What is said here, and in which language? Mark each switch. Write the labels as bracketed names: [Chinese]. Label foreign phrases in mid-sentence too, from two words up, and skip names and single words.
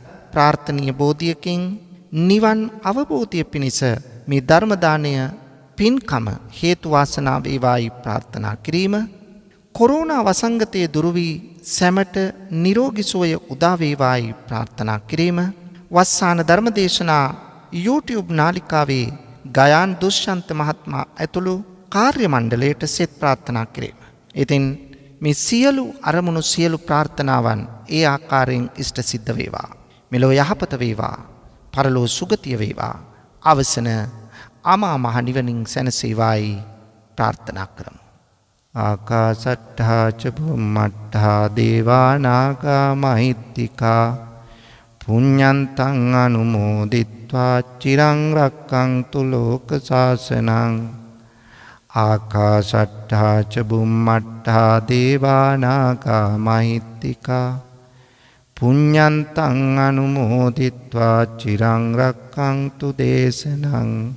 [Sinhala] ප්‍රාර්ථනීය බෝධියකින් නිවන් අවබෝධය පිණිස මේ ධර්ම දානය පින්කම හේතු වාසනා වේවායි ප්‍රාර්ථනා කිරීම, කොරෝනා වසංගතය දුරු වී සැමට නිරෝගී සුවය උදා වේවායි ප්‍රාර්ථනා කිරීම, වස්සාන ධර්මදේශනා YouTube නාලිකාවේ ගයාන් දුෂ්යන්ත මහත්මයා ඇතුළු කාර්ය මණ්ඩලයට සෙත් ප්‍රාර්ථනා කිරීම. ඉතින් මේ සියලු අරමුණු සියලු ප්‍රාර්ථනාවන් ඒ ආකාරයෙන් ඉෂ්ට සිද්ධ වේවා. මෙලොව යහපත වේවා. පරලෝ සුගතිය වේවා. අවසන අමා මහ නිවනින් සැනසේවායි ප්‍රාර්ථනා කරමු. [Pali] ආකාසට්ඨා ච බුම්මට්ඨා දේවා නාග මහිත්‍තිකා පුඤ්ඤන්තං අනුමෝදිත්වා චිරං රක්ඛන්තු ලෝක සාසනං. ආකාසට්ඨා ච බුම්මට්ඨා දේවා නාග මහිත්‍තිකා පුඤ්ඤන්තං අනුමෝදිත්වා චිරං රක්ඛන්තු දේශනං.